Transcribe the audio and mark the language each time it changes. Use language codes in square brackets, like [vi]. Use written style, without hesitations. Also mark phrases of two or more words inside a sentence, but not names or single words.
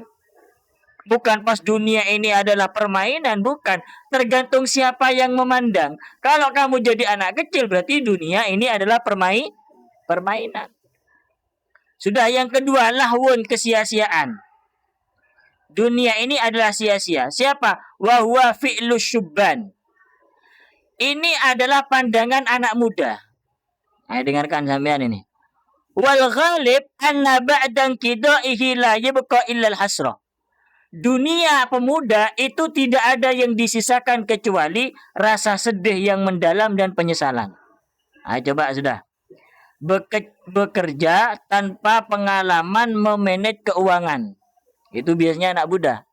[id] Bukan pas dunia ini adalah permainan, bukan. Tergantung siapa yang memandang. Kalau kamu jadi anak kecil, berarti dunia ini adalah permainan. Sudah, yang kedua, lahwun, kesia-siaan. Dunia ini adalah sia-sia. Siapa? [ar] وهو فعل الشبان. [id] Ini adalah pandangan anak muda. Ayo dengarkan sampean ini. [ar] والغالب أن بعد انقضائه لا يبقى إلا الحسرة. [id] Dunia pemuda itu tidak ada yang disisakan kecuali rasa sedih yang mendalam dan penyesalan. Coba sudah. Bekerja tanpa pengalaman memanage keuangan. Itu biasanya anak muda.